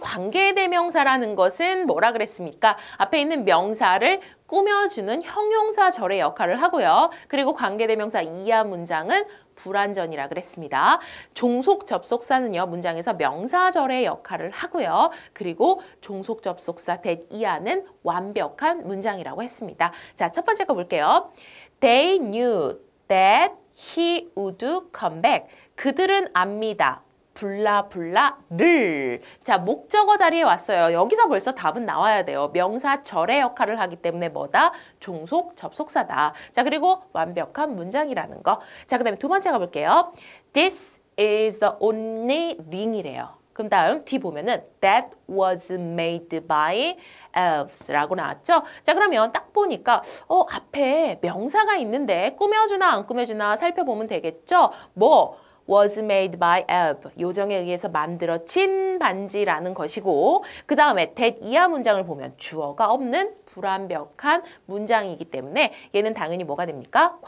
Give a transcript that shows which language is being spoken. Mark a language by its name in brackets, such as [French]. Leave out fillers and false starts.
[Korean] 관계대명사라는 것은 뭐라 그랬습니까? 앞에 있는 명사를 꾸며주는 형용사절의 역할을 하고요. 그리고 관계대명사 이하 문장은 불완전이라 그랬습니다. 종속 접속사는요. 문장에서 명사절의 역할을 하고요. 그리고 종속 접속사 that 이하는 완벽한 문장이라고 했습니다. 자, 첫 번째 거 볼게요. [English] They knew that he would come back. [Korean] 그들은 압니다. 블라블라를. 자, 목적어 자리에 왔어요. 여기서 벌써 답은 나와야 돼요. 명사절의 역할을 하기 때문에 뭐다? 종속 접속사다. 자, 그리고 완벽한 문장이라는 거. 자, 그 다음에 두 번째 가볼게요. [English] This is the only ring이래요. [Korean] 그럼 다음 뒤 보면은 [English] that was made by elves [Korean] 라고 나왔죠? 자, 그러면 딱 보니까 앞에 명사가 있는데 꾸며주나 안 꾸며주나 살펴보면 되겠죠? [English] was made by elf, [Korean] 요정에 의해서 만들어진 반지라는 것이고 그 다음에 that 이하 문장을 보면 주어가 없는 불완벽한 문장이기 때문에 얘는 당연히 뭐가 됩니까?